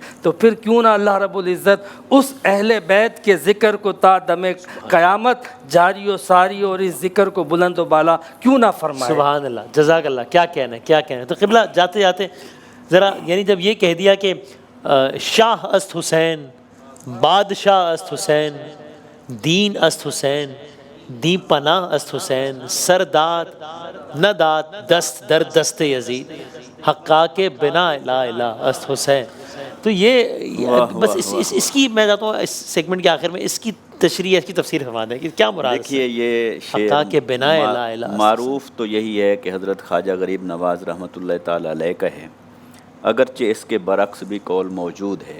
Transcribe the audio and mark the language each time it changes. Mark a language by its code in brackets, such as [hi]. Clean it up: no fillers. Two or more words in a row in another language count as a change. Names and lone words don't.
[ur] تو پھر کیوں نہ اللہ [ar] رب العزت [ur] اس اہل بیت کے ذکر کو تا دم قیامت جاری و ساری اور اس ذکر کو بلند و بالا کیوں نہ فرمائے۔ [ar] سبحان اللہ، جزاک اللہ، [ur] کیا کہنا ہے، کیا کہنا ہے۔ تو قبلہ جاتے جاتے ذرا یعنی جب یہ کہہ دیا کہ [fa] شاہ است حسین، بادشاہ است حسین، دین است حسین، دی پناہ است حسین، سرداد نداد دست در دست یزید، حقاق بنا لا الہ است حسین۔ [ur] تو یہ بس اس کی میں چاہتا ہوں اس سیگمنٹ کے آخر میں اس کی تشریح، اس کی تفسیر فرما دیں کہ کیا مراد ہے۔ دیکھیے یہ [fa] حقاق [ur] شعر [fa] بنا لا الہ است [ur] معروف تو یہی ہے کہ حضرت خواجہ غریب نواز [ar] رحمۃ اللہ تعالیٰ علیہ [ur] کا ہے، اگرچہ اس کے برعکس بھی قول موجود ہے،